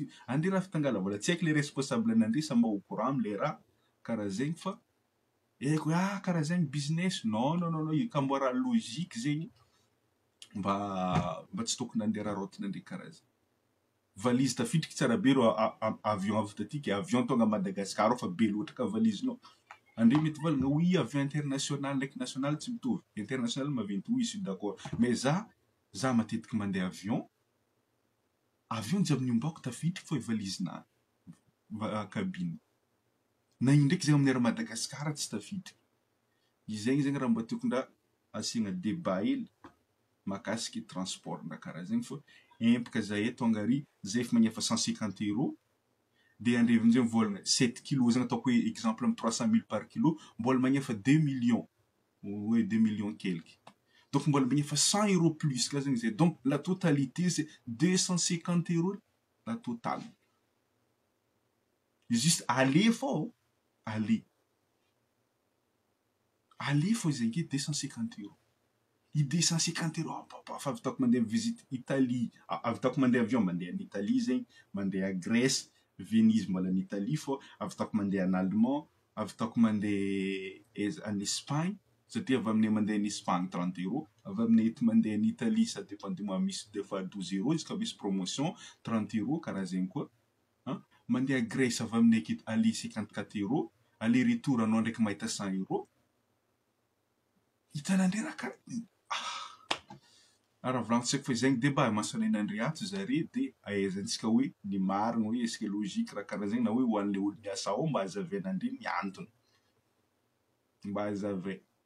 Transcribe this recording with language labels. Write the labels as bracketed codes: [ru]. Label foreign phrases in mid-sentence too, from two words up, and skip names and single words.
[mg] ande raha fitangala vola tsy haiko le responsable nandre sa mba [fr] au courant [mg] amle raha karaha zegny fa eko karaha zegny business non ikamboara logique zegny mba tsy tokony andeha raha rotinandre karaha zegny valizy tafidriky tsara be ro avion avy taty avion tonga Madagascar fa be loatra ka valizinao andre mety valagna oui avion international ndraiky national tsy mitovy international maventy [fr] oui je suis d'accord mais [mg] za matetiky mandeha avion jiaby niombako tafidriky fa valizina cabine na indraiky zegny amin'ny Madagascar tsy tafidriky izegny zegny raha mba tokondra asiagna débat hely makasiky transport na karaha zegny fa empaka zahay tonga ary zay efa magnefa 150 € de andrevin-jay volagna 7 kg zegny ataoko hoe exemple amin'ny 300 000 [fr] par kilo [mg] mbola magnefa 2 millions ou 2 millions quelque donc mbola magnefa 100 € plus ka zegny zay [fr] donc la totalité c'est 250 € la totale [mg] juste aller fô aller fô zegny ke 250 € i 250 € fa avy taoko mandeha visite Italie avy taoko mandeha avion mandeha [fr] en Italie [mg] zegny mandeha Grèce Venise mbola en Italie fô avy taoko mandeha [fr] en Allemand [mg] avy taoko mandeha [fr] en Espagne [mg] satria avy aminay mandeha [fr] en Espagne [mg] 30 € avy aminay eto mandeha [fr] en Italie ça dépend du mois [mg] misy [fr] des fois 12 € [mg] izy ka misy promotion 30 € karaha zegny koa mandeha Grèce avy aminay aketo aller 54 € [fr] aller retour [mg] anao ndraiky mahita 100 € hitanandre raha karaha raha volagnitsika fa zegny débat masanainandre ato zare de ahaizantsika hoe ny marina hoe [fr] est-ce que logique [mg] raha karaha zegny na hoe ho an'le olo miasa ao mba hazavainandre ny antony mba hazavay